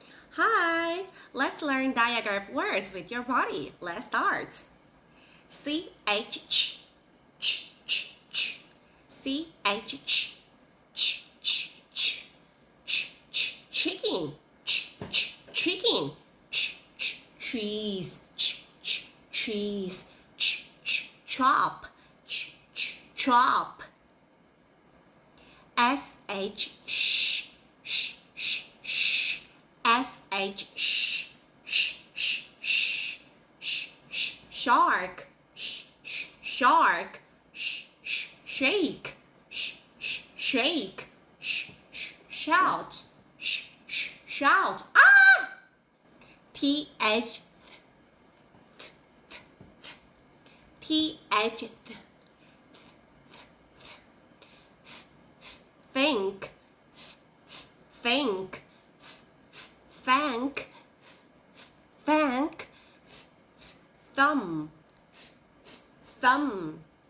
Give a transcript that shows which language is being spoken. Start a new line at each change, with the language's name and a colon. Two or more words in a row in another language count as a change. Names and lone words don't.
English: Hi, let's learn diagram words with your body. Let's start. CH, ch, ch, ch. CH, ch, ch, ch, ch, ch, chicken, ch, ch, chicken, ch, ch, cheese, ch, ch, cheese, ch, ch, chop, ch, ch, chop. SH, sh, sh, sh, sh. SH, sh, sh, sh, sh, sh, sh, shark, sh, sh, shark, sh, sh, shake, sh, sh, shake, sh, sh, shout, sh, sh, shout. Ah! TH, TH, think, think, thank, thank, thumb, thumb.